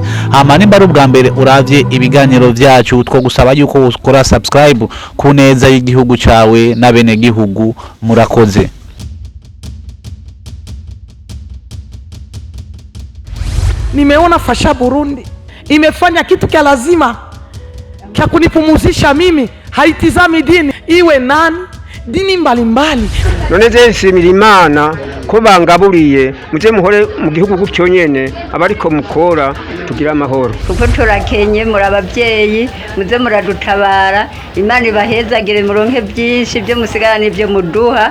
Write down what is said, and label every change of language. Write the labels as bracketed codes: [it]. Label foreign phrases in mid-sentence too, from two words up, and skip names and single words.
[rn] Hama nimba ari ubwa mbere uravye ibiganiro vyacu, two gusaba yuko ukora subscribe ku neza y'igihugu cyawe na bene gihugu. Murakoze. [sw] Nimeona Fasha Burundi imefanya kitu kia lazima cha kunipumuzisha mimi, haitizami dini iwe nani, dini mbalimbali. [rn] None je nshimira Imana ko bangaburiye, muje muhore mu gihugu gutyo nyene, abariko mukora tugira amahoro. Kuko turakenye, muri abavyeyi muze muradutabara. Imana ibahezagire, muronke byinshi byo musigara n'ibyo muduha.